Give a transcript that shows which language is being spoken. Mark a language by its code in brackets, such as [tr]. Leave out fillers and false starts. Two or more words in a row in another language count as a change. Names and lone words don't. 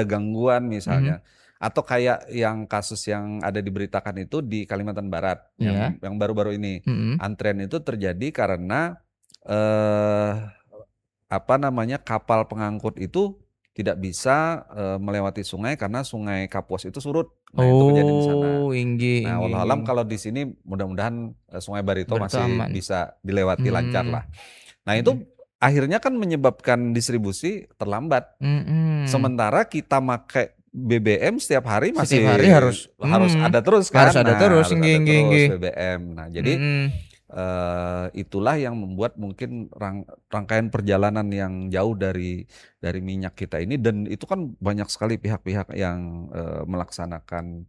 [id] ada gangguan Mm-mm. misalnya. Atau kayak yang kasus yang ada diberitakan itu di Kalimantan Barat Ya. yang baru-baru ini. Mm-mm. Antrean itu terjadi karena eh apa namanya kapal pengangkut itu tidak bisa melewati sungai karena Sungai Kapuas itu surut. Nah, itu kejadian di sana. Oh, inggih Nah, inggih wallahualam inggih. kalau di sini mudah-mudahan Sungai Barito Berarti masih aman. bisa dilewati lancar Mm. lah. Nah, Mm-mm. itu akhirnya kan menyebabkan distribusi terlambat. Mm-mm. Sementara kita pakai BBM setiap hari masih Setiap hari harus harus ada terus harus kan. ada Nah, terus harus inggih ada inggih terus inggih. BBM. Nah, jadi Mm-mm. itulah yang membuat mungkin rangkaian perjalanan yang jauh dari minyak kita ini dan itu kan banyak sekali pihak-pihak yang melaksanakan